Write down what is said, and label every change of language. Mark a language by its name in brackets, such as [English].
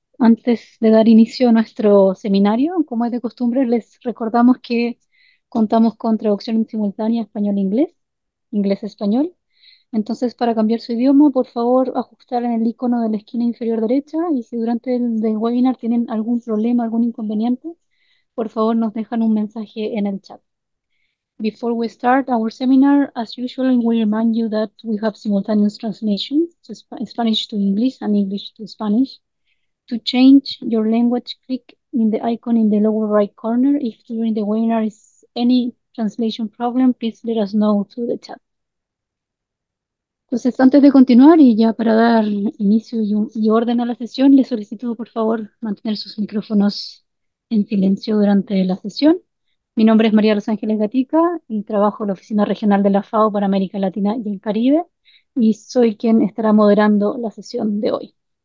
[Spanish] Antes de dar inicio a nuestro seminario, como es de costumbre, les recordamos que contamos con traducción simultánea español-inglés, inglés-español. Entonces, para cambiar su idioma, por favor, ajustar en el icono de la esquina inferior derecha y si durante el webinar tienen algún problema, algún inconveniente, por favor nos dejan un mensaje en el chat. [English] Before we start our seminar, as usual, we remind you that we have simultaneous translation to Spanish to English and English to Spanish. To change your language, click in the icon in the lower right corner. If during the webinar is any translation problem, please let us know through the chat. [Spanish] Entonces, antes de continuar y ya para dar inicio y orden a la sesión, les solicito por favor mantener sus micrófonos en silencio durante la sesión. Mi nombre es María Los Ángeles Gatica y trabajo en la Oficina Regional de la FAO para América Latina y el Caribe y soy quien estará moderando la sesión de hoy.